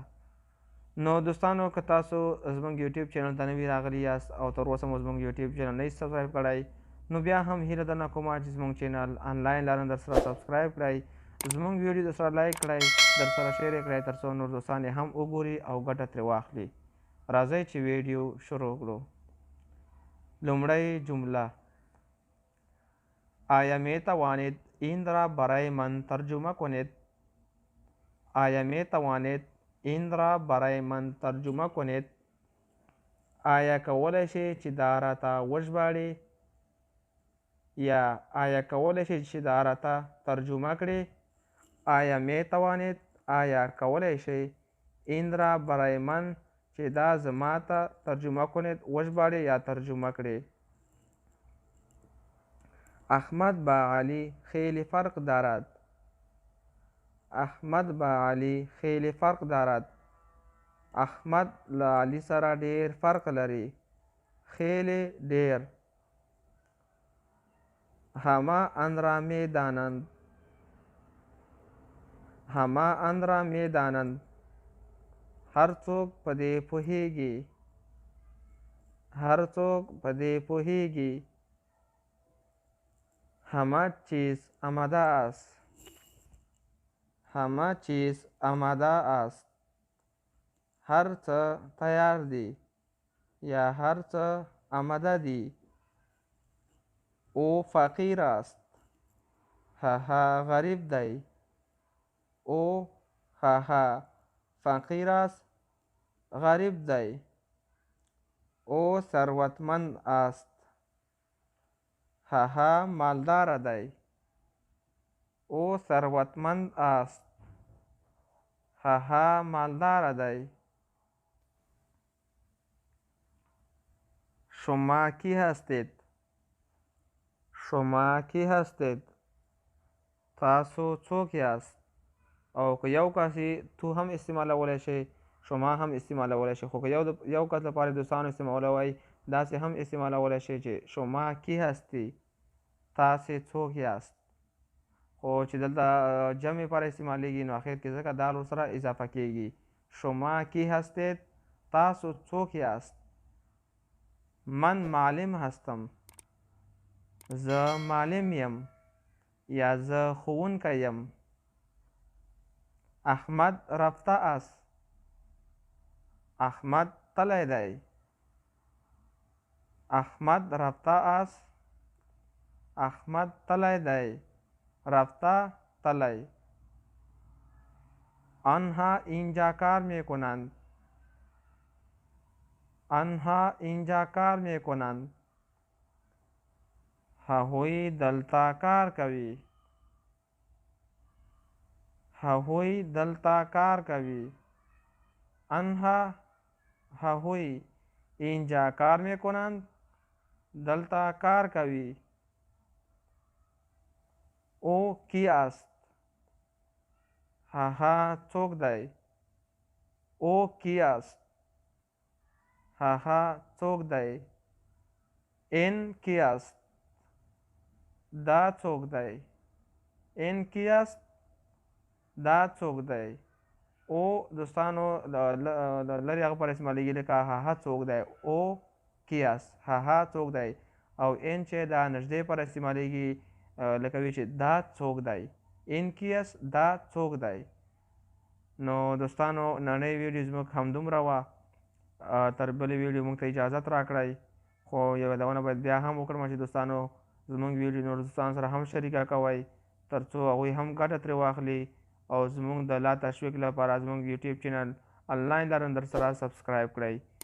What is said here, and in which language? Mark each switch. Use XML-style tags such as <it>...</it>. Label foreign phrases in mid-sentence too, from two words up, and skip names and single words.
<ps>نو دوستانو، که تاسو زموږ یوټیوب چینل ته نوي راغلي یاست او تر اوسه مو زموږ یوټیوب چینل نه سبسکرایب کړی، نو بیا هم هیله درنه کومه چې زموږ چینل انلاین لارن در سره سبسکرایب کړئ، زموږ ویډیو در سره لایک کړئ، در سره شیر یې کړئ، تر څو نور دوستان یې هم وګوري او ګټه ترې واخلي. راځئ چې ویډیو شروع کړو. لومړی جمله:</ps> <fa>آیا می توانید این را برای من ترجمه کنید؟ آیا می توانید این را برای من ترجمه کنید؟</fa> <ps>آیا کولی شئ چې دا راته وژباړئ؟ یا آیا کولی شئ چې دا راته ترجمه کړئ؟</ps> <fa>آیا می توانید، آیا</fa> <ps>کولی شئ</ps> <fa>این را برای من</fa> <ps>چې دا زما ته</ps> <fa>ترجمه کنید</fa> <ps>وژباړئ یا ترجمه کړئ.</ps> <fa>احمد با علی خیلی فرق دارد. احمد با علی خیلی فرق دارد.</fa> <ps>احمد له علي سره ډېر فرق لري.</ps> <fa>خیلی ډېر. همه آن را می دانند. همه آن را می دانند.</fa> <ps>هر څوک په دې پوهیږي. هر څوک په دې پوهیږي.</ps> <fa>همه چیز آماده است. همه چیز آماده است.</fa> <ps>هر څه تیار دی یا هر څه آماده دی.</ps> <fa>او فقیر است.</fa> <ps>هغه غریب دی.</ps> <fa>او هغه فقیر است،</fa> <ps>غریب دی.</ps> <fa>او ثروتمند است.</fa> <ps>هغه مالدار دی.</ps> <fa>او ثروتمند است.</fa> <ps>هغه مالدار دی.</ps> <fa>شما کی هستید؟ شما کی هستید؟</fa> <ps>تاسو څوک یاست؟ او که یو کس تو هم استعمالولی شئ، شما هم استعمالولی شئ. خو که یو کس لپاره دوستانو استعمالوئ، داسې هم استعمالولی شئ چې</ps> <fa>شما کی هستی؟</fa> <ps>تاسې څوک یاست؟ خو چې دلته جمع لپاره استعمالیږي نو اخر کې ځکه دال ورسره اضافه کیږي.</ps> <fa>شما کی هستید؟</fa> <ps>تاسو څوک یاست؟</ps> <fa>من معلم هستم.</fa> <ps>زه معلم یم یا زه ښوونکی یم.</ps> <fa>احمد رفته است.</fa> <ps>احمد تللی دی.</ps> <fa>احمد رفته است.</fa> <ps>احمد تللی دی.</ps> <fa>رفته، تلی. آنها اینجا کار می کنند. آنها اینجا کار می کنند.</fa> <ps>هغوی دلته کار کوي. هغوی دلته کار کوي.</ps> <fa>آنها، هغوی اینجا کار می کنند.</fa> <ps>دلته کار کوي.</ps> <fa>او کی است؟</fa> <ps>هغه څوک دی.</ps> <fa>او کی است؟</fa> <ps>هغه څوک دی.</ps> <fa>این کی است؟</fa> <ps>دا څوک دی.</ps> <fa>این کی است؟</fa> <ps>دا څوک دی. او دوستانو لرې هغه پر استعمالیږي لکه هغه څوک دی.</ps> <fa>او کی است،</fa> <ps>هغه څوک دی. او این چې دا نږدې پر استعمالیږي لکه وی چې دا څوک دی.</ps> <fa>این کی است،</fa> <ps>دا څوک دی. نو دوستانو، نننۍ ویډیو زموږ همدومره وه. تر بلې ویډیو موږ ته اجازت راکړئ. خو یوه یادونه باید بیا هم وکړم چې دوستانو، زموږ ویډیو نور دوستانو سره هم شریکه کوئ، تر څو هغوی هم ګټه ترې واخلي او زموږ د لا تشویق لپاره زموږ یوټیوب چینل انلاین لارن در سره سبسکرایب کړئ.</ps>